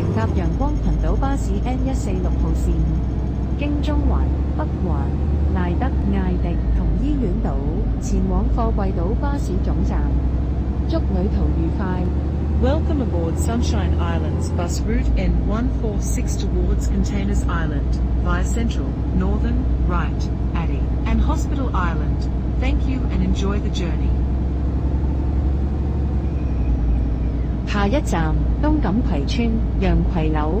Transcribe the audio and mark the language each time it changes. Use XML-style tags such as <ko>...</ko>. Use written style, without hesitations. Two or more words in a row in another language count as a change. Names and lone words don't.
<yue>陽光群島巴士 N146號線，經中環、北環、賴德、艾迪同醫院島前往貨櫃島巴士總站。祝旅途愉快。</yue> <en>Welcome aboard Sunshine Islands bus route N146 towards Containers Island, via Central, Northern, Wright, Addy, and Hospital Island. Thank you and enjoy the journey.</en> <yue>下一站東錦葵村洋葵樓。</yue>